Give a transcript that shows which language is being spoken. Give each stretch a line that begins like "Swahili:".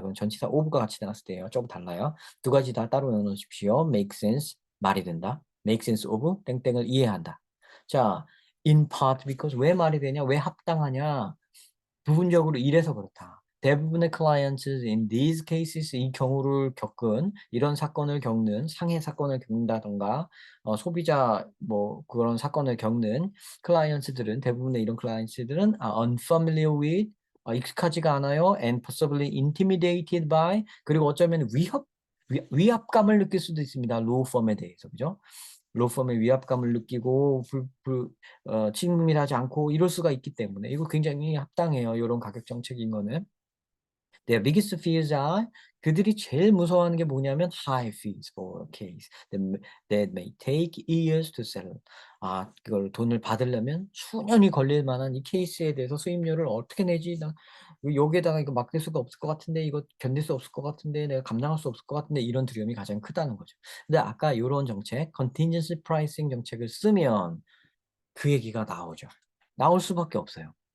Korean: 그럼 전치사 of가 같이 나왔을 때예요. 조금 달라요. 두 가지 다 따로 외워놓으십시오.
English: make sense,
Korean: 말이 된다.
English: make sense of
Korean: 땡땡을 이해한다. 자,
English: in part because
Korean: 왜 말이 되냐? 왜 합당하냐? 부분적으로 이래서 그렇다. 대부분의
English: clients in these cases,
Korean: 이 경우를 겪은 이런 사건을 겪는 상해 사건을 겪는다던가 소비자 뭐 그런 사건을 겪는 클라이언츠들은 대부분의 이런 클라이언츠들은
English: unfamiliar with
Korean: 익숙하지가 않아요.
English: and possibly intimidated by
Korean: 그리고 어쩌면 위압감을 느낄 수도 있습니다. law firm에 대해서 그죠? 로펌의 위압감을 느끼고 친밀하지 않고 이럴 수가 있기 때문에 이거 굉장히 합당해요. 요런 가격 정책인 거는.
English: Their biggest fears are
Korean: 그들이 제일 무서워하는 게 뭐냐면
English: high fees for a case that may take years to settle.
Korean: 그걸 돈을 받으려면 수년이 걸릴 만한 이 케이스에 대해서 수임료를 어떻게 내지? 나 여기에다가 이거 맡길 수가 없을 것 같은데 이거 견딜 수 없을 것 같은데 내가 감당할 수 없을 것 같은데 이런 두려움이 가장 크다는 거죠. 근데 아까 요런 정책, contingency pricing 정책을 쓰면 그 얘기가 나오죠. 나올 수밖에 없어요.